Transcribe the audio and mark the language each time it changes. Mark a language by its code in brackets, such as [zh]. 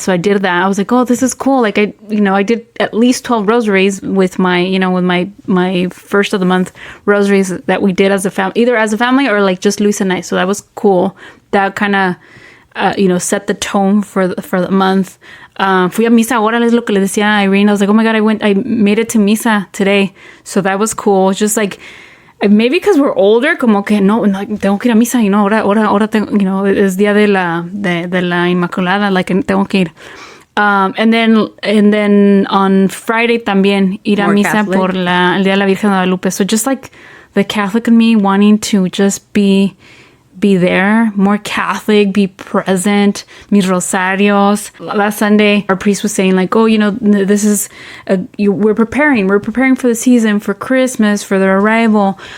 [en] So I did that. I was like, oh, this is cool. Like, I did at least 12 rosaries with my first of the month rosaries that we did as a family, either as a family or like just Luis and I. So that was cool. That kind of, set the tone for the month. [es] Fui a misa ahora, es lo que le decía a Irene. [en] I was like, oh my God, I made it to misa today. So that was cool. Just like, maybe because we're older, [es] como que no, tengo que ir a misa, ahora tengo, es día de la Inmaculada, like tengo que ir. [en] And then on Friday [es] también ir a [en] More [es] misa [en] Catholic. [es] por el día de la Virgen de Guadalupe. [en] So just like the Catholic in me wanting to just be there, more Catholic, be present, [es] mis rosarios. [en] Last Sunday, our priest was saying like, oh, this is, we're preparing for the season, for Christmas, for their arrival.